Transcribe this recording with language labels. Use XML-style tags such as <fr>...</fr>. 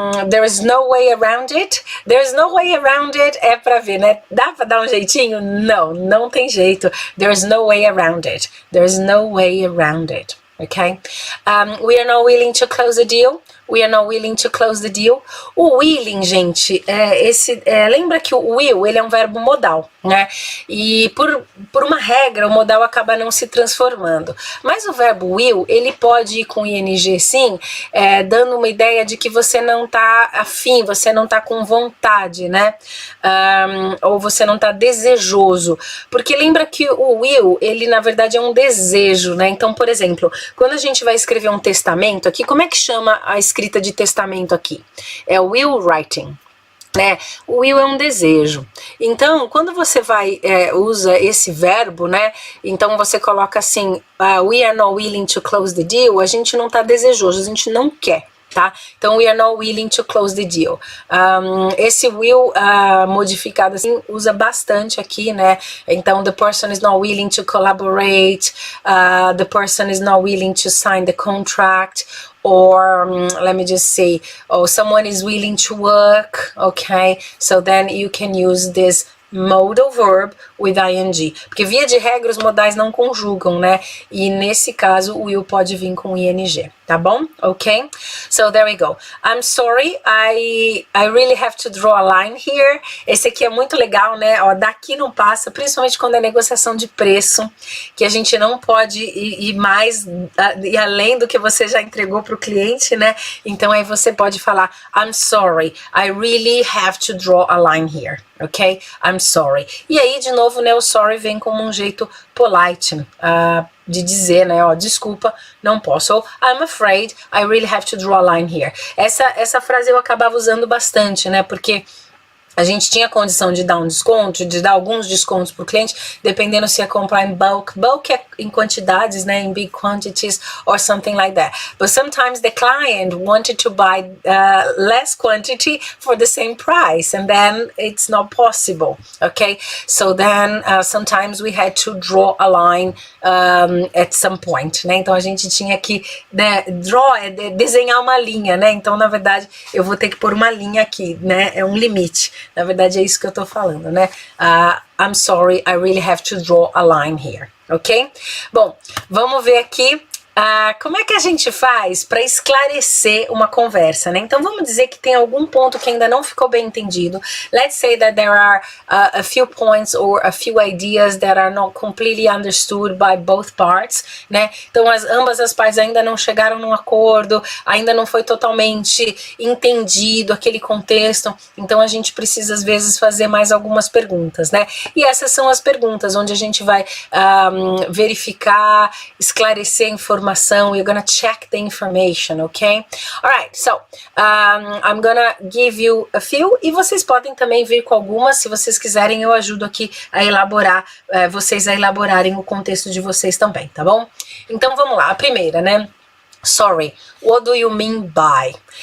<en>There is no way around it. There is no way around it</en> <pt>é pra ver, né? Dá pra dar um jeitinho? Não, não tem jeito.</pt> <en>There is no way around it. There is no way around it. Okay? We are not willing to close the deal. We are not willing to close the deal.</en> <pt>O willing, gente, lembra que o will, ele é um verbo modal, né? E por uma regra, o modal acaba não se transformando. Mas o verbo will, ele pode ir com ing sim, dando uma ideia de que você não tá afim, você não tá com vontade, né? Ou você não tá desejoso. Porque lembra que o will, ele na verdade é um desejo, né? Então, por exemplo, quando a gente vai escrever um testamento aqui, como é que chama a escrita de testamento aqui? É o will writing, né? O will é um desejo. Então, quando você usa esse verbo, né? Então você coloca assim,</pt> <en>we are not willing to close the deal.</en> <pt>A gente não tá desejoso, a gente não quer. Tá? Então,</pt> <en>we are not willing to close the deal.</en> <pt>Esse will modificado assim usa bastante aqui, né?</pt> <en>Então, the person is not willing to collaborate, the person is not willing to sign the contract, or let me just say, someone is willing to work, okay? So then you can use this modal verb with ing,</en> <pt>porque via de regra os modais não conjugam, né? E nesse caso o will pode vir com ing, tá bom? Ok?</pt> <en>So there we go. I'm sorry, I really have to draw a line here.</en> <pt>Esse aqui é muito legal, né? Ó, daqui não passa, principalmente quando é negociação de preço, que a gente não pode ir mais e além do que você já entregou para o cliente, né? Então aí você pode falar,</pt> <en>I'm sorry, I really have to draw a line here. Ok? I'm sorry.</en> <pt>E aí, de novo, né, o sorry vem como um jeito polite de dizer, né, ó, desculpa, não posso.</pt> <en>Ou, I'm afraid, I really have to draw a line here.</en> <pt>Essa frase eu acabava usando bastante, né, porque a gente tinha condição de dar um desconto, de dar alguns descontos para o cliente, dependendo se é comprar em bulk. Bulk é em quantidades, né,</pt> <en>in big quantities or something like that. But sometimes the client wanted to buy less quantity for the same price, and then it's not possible, okay? So then sometimes we had to draw a line at some point, né?</en> <pt>Então a gente tinha que, né, draw é desenhar uma linha, né? Então na verdade eu vou ter que pôr uma linha aqui, né? É um limite. Na verdade é isso que eu tô falando, né?</pt> <en>I'm sorry, I really have to draw a line here, ok?</en> <pt>Bom, vamos ver aqui como é que a gente faz para esclarecer uma conversa, né? Então vamos dizer que tem algum ponto que ainda não ficou bem entendido.</pt> <en>Let's say that there are a few points or a few ideas that are not completely understood by both parts, né?</en> <pt>Então ambas as partes ainda não chegaram num acordo, ainda não foi totalmente entendido aquele contexto. Então a gente precisa às vezes fazer mais algumas perguntas, né? E essas são as perguntas onde a gente vai verificar, esclarecer a informação.</pt> <en>You're gonna check the information, okay? Alright, so I'm gonna give you a few,</en> <pt>e vocês podem também vir com algumas, se vocês quiserem eu ajudo aqui a elaborar, vocês a elaborarem o contexto de vocês também, tá bom? Então vamos lá, a primeira, né?</pt> <en>Sorry, what do you mean by?</en>